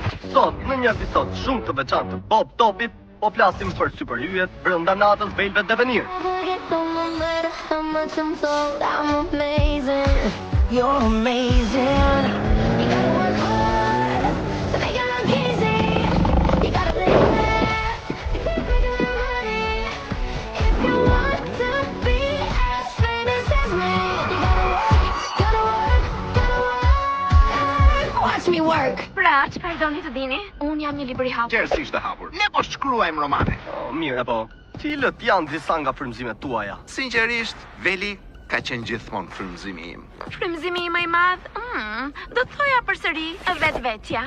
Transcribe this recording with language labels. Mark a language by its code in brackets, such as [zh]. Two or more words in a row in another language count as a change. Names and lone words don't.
[sq] Sot në një episod shumë të veçantë të Bob Topit, po flasim për superhyjet brenda natës Velvet Devenir. [en] You're amazing. You gotta work hard to make it look easy. You gotta believe it. You gotta make it look money. If you want to be as famous as me, you gotta work. Watch me work. [sq] Pra, çfarë doni të dini? Unë jam një libër i hapur. Qerësisht të hapur. Ne po shkruajmë romane. Mirë, po. Cilët janë disa nga frymëzimet tuaja? Sinqerisht, Veli ka qenë gjithmonë frymëzimi im. Frymëzimi im më i madh, do të thoja përsëri vetvetja.